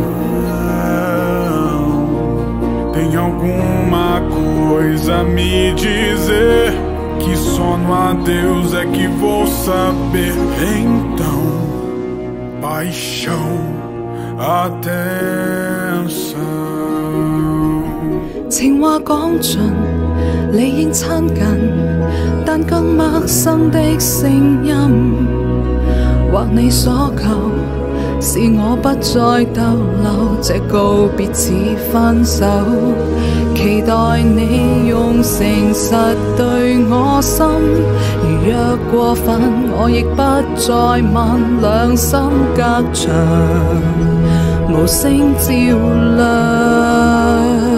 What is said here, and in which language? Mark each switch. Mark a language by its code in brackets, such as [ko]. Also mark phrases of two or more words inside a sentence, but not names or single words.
[pt] Tem alguma coisa a me dizer que só no adeus é que vou saber. Então, paixão, atenção. [yue] 情話講盡，理應親近，但更陌生的聲音，或你所求，是我不再逗留，這告別似分手，期待你用誠實對我心，如若過分，我亦不再問，兩心隔牆，無聲照亮。